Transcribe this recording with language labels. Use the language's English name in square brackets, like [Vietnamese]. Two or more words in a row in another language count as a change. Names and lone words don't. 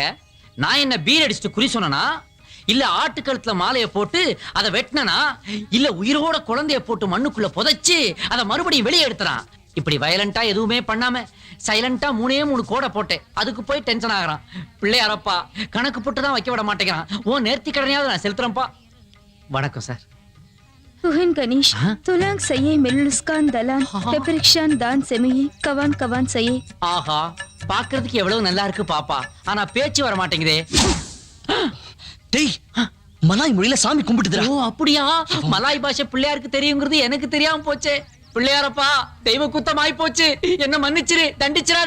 [Tamil] நான் என்ன பீர் அடிச்சுட்டு குறி சொன்னா, இல்ல ஆட்டுக்கழுத்துல மாலையை போட்டு அதை வெட்டினா, இல்ல உயிரோட குழந்தைய போட்டு மண்ணுக்குள்ள புதைச்சு அதை மறுபடியும் வெளியே எடுத்துறான். இப்படி வயலண்டா எதுவுமே பண்ணாம சைலண்டா 3 கோடை போட்டேன். அதுக்கு போய் டென்ஷன் ஆகுறான். பிள்ளையாரப்பா, கணக்கு போட்டு தான் வைக்க விட மாட்டேங்கிறான். ஓ நேர்த்தி கடனையாவது நான் செலுத்துறேன்ப்பா. வணக்கம் சார். [Malay] Tuhan Ganesh, tolong saya meluluskan dalam peperiksaan dan semai kawan-kawan saya. [Tamil] ஆஹா, பாக்குறதுக்கு எவ்வளவு நல்லா இருக்கு பாப்பா, ஆனா பேச்சு வர மாட்டேங்குதே. டேய் மலாய் மொழியில சாமி கும்பிட்டுதுடா. ஓ அப்படியா? மலாய் பாஷை பிள்ளையாருக்கு தெரியுங்கிறது எனக்கு தெரியாம போச்சே. பிள்ளையாரப்பா, தெய்வ குத்தமாய் போச்சு, என்ன மன்னிச்சிரு, தண்டிச்சிராரு.